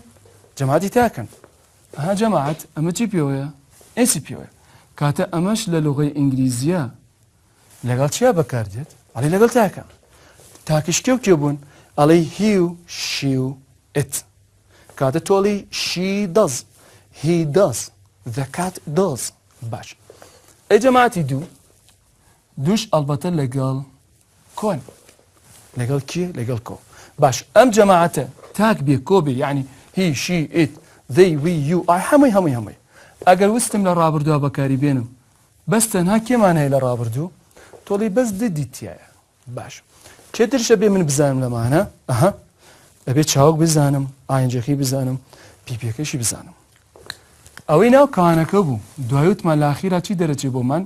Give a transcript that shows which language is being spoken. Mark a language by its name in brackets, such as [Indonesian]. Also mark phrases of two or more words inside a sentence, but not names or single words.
[Central Kurdish] جەماعەتی تاکەن. ئەها جەماعەت ئەمە چی پێوەیە؟ ئێسی پێوەیە. کاتە ئەمەش لە لغەی ئینگلیزیە لەگەڵ چیا بەکاردێت؟ ئەڵێ لەگەڵ تاکە. تاکش کێو کێ بوون؟ ئەڵێ he و she و it. کاتە تۆڵی [English] she does he does the cat does. [Central Kurdish] باش ئەی جەماعەتی دووش ئەڵبەتە لەگەڵ کۆن لەگەڵ کێ؟ لەگەڵ کۆ. باش ئەم جەماعەتە تاک بێ کۆ بێ یعنی [English] he she it they we you I [Central Kurdish] هەمووی ئەگەر وستم لە ڕابردووە بەکاری بێنم بەس تەنها کێمان هەیە لە ڕابردوو تۆڵی بەس ددیتیایە. باش چێترشە بێ من بزانم لەمانە؟ ئەبێ چاوک بزانم ئاینجەکەی بزانم پیپەکەشی بزانم. ئەوەی ناو کانەکە بوو دوایوتمان لە ئاخیرا چی دەرەچێ بۆ من؟